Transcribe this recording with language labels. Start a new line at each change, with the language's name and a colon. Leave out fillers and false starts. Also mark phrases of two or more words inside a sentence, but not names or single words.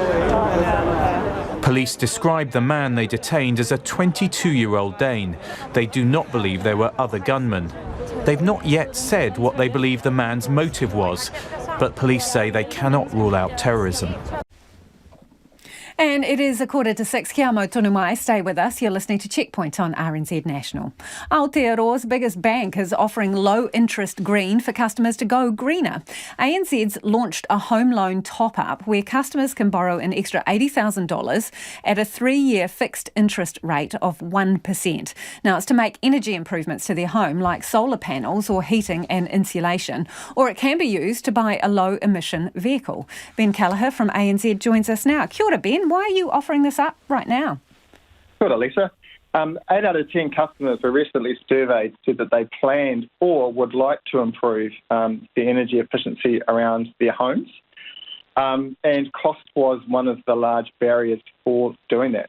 English: Police described the man they detained as a 22-year-old Dane. They do not believe there were other gunmen. They've not yet said what they believe the man's motive was, but police say they cannot rule out terrorism. And it is 5:45.
Māori: Kia mau tonu mai.
English: Stay with us. You're listening to Checkpoint on RNZ National. Aotearoa's biggest bank is offering low-interest green for customers to go greener. ANZ's launched a home loan top-up where customers can borrow an extra $80,000 at a 3-year fixed interest rate of 1%. Now, it's to make energy improvements to their home, like solar panels or heating and insulation, or it can be used to buy a low-emission vehicle. Ben Callagher from ANZ joins us now.
Māori: Kia ora, Ben.
English: Why are you offering this up right now? Good, Lisa. 8 out of 10 customers we recently surveyed said that they planned or would like to improve the energy efficiency around their homes. And cost was one of the large barriers for doing that.